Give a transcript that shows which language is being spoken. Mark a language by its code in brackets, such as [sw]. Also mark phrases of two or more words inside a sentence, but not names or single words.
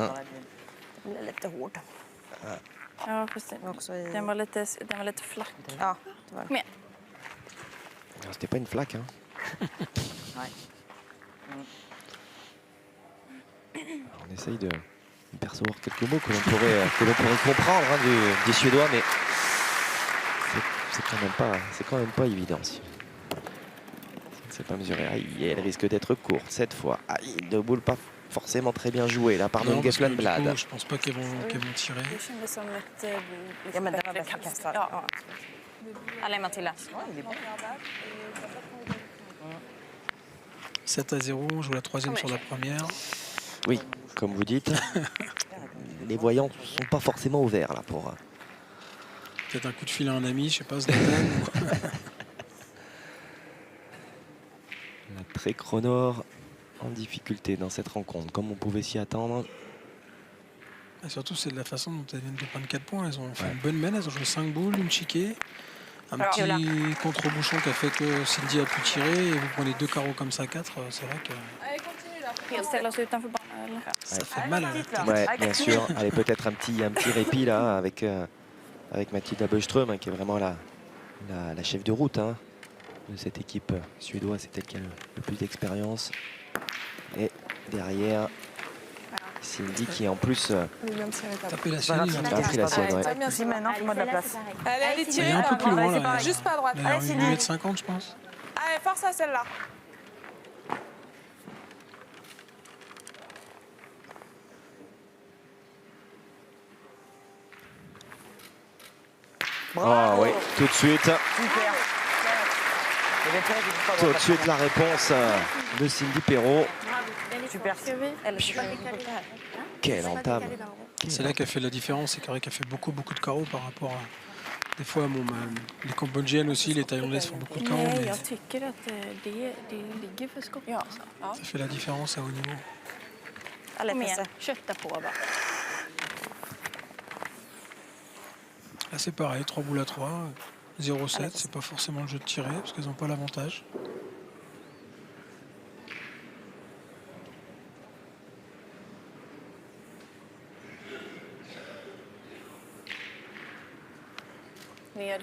[sv] Det blir lite hård. Ja, precis. Också i... Den var lite flack. Ja, det var det. [fr] Non, c'était pas une flaque. Hein. [sv] Nej. [fr] On essaye de percevoir quelques mots que l'on pourrait comprendre hein, des Suédois, mais c'est quand même pas évident. C'est pas mesuré. Aïe, elle risque d'être courte cette fois. Aïe, deux boules pas forcément très bien jouées là par non, parce que, Geflan du coup, Blad. je pense pas qu'elles vont tirer. [sv] Det kändes som ett Ja, men den var bättre bäst kast. kastad. Ja. Ja. [fr] Allez, Matilda. 7-0, on joue la troisième sur la première. Oui, comme vous dites, les voyants sont pas forcément ouverts là pour. Peut-être un coup de fil à un ami, je sais pas, Zlatan. La très chronor en difficulté dans cette rencontre, comme on pouvait s'y attendre. Et surtout, c'est de la façon dont elles viennent de prendre 4 points. Elles ont fait une bonne mène, elles ont joué 5 boules, une chiquée. Un Alors, petit contre-bouchon qui a fait que Cindy a pu tirer. Et vous prenez 2 carreaux comme ça, 4. C'est vrai que Allez, continue là. [sv] Helt ställa oss utanför banan, eller? [fr] ça fait mal à la tête. Ouais, bien sûr. Allez, peut-être un petit répit là avec Mathilda Böström, hein, qui est vraiment la chef de route hein, de cette équipe suédoise. C'est elle qui a le plus d'expérience. Et derrière, Cindy qui en plus William Thierry, t'as- Taper la Voilà, sienne, c'est a pris la sienne. Ouais. T'as bien Si ça. maintenant, Allez, fais-moi de la celle-là, place. c'est pareil. Allez, allez, Cindy. tirez Elle est un peu là. plus loin, Allez, c'est là. pareil. Juste pas à droite. elle a Allez, une Cindy. minute 50, je pense. Allez, force à celle-là. Ah oui, tout de suite. Super. [sv] Jag vet inte riktigt vad [fr] Tout [sv] det [fr] de [sv] var. [fr] suite la réponse de Cindy Perrault. Super. [sv] Eller så bara vickar det här. [fr] Quelle entame. C'est là qu'elle fait la différence. C'est vrai qu'elle fait beaucoup de carreaux par rapport à. Des fois, bon, les Cambodgiennes aussi, les Thaïlandaises font beaucoup de carreaux. [sv] Nej, [fr] Mais [sv] jag tycker att det ligger för skott. Ja. [fr] ça fait la différence à haut niveau. Allez, [sv] Kom igen, Tesse. kötta på bara. [fr] Là, c'est pareil, 3 boules à 3, 0-7. C'est pas forcément le jeu de tirer parce qu'elles n'ont pas l'avantage. [sv] Ner.